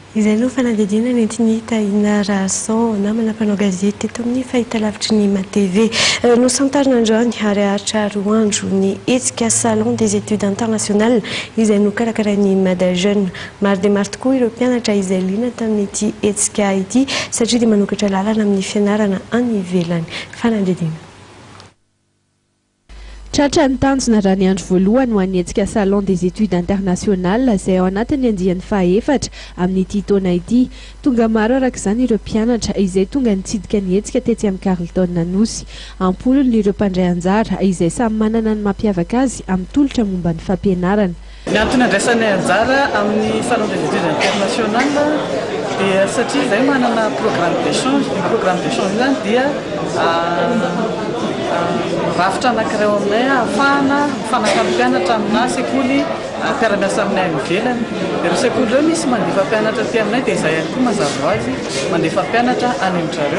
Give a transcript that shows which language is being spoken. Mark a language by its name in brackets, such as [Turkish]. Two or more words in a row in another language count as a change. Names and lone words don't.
[Malagasy] Izay aloha fanadihadiana nentin'ny Tahina Rason namana mpanao gazety teto amin'ny fahitalavitry ny MATV no santarina androany ary aritra roa andro ny hetsika salon des études internationales izay nokarakarain'ny Mada Jeune. Maro dia maro tokoa ireo mpianatra izay liana tamin'ity hetsika ity satria dia manokatra lalana amin'ny fianarana any ivelany. Fanadihadiana. Tratra ny tanjona raha ny andro voalohany ho an'ny hetsika salon des études internationales izay ao anatin'ny andiany fahaefatra amin'ity taona ity. Tonga maro araka izany ireo mpianatra izay tonga nitsidika ny hetsika tetsy amin'ny Carleton Nosy. Ampolony ireo mpandray anjara izay samy manana ny mampiavaka azy amin'ny tolotra momba ny fampianarana. Ny antony andraisany anjara amin'ny salon des études internationales dia satria izay manana [French] programme d'échange. [Malagasy] Ny [French] programme d'échange [Malagasy] izany dia rafitra anankiray aminay ahafahana mifanakalo mpianatra amina sekoly mpiara-miasa aminay any ivelany. Ireo sekoly ireo misy mandefa mpianatra aty aminay dia izay ihany koa mazava ho azy mandefa mpianatra any amin'izareo.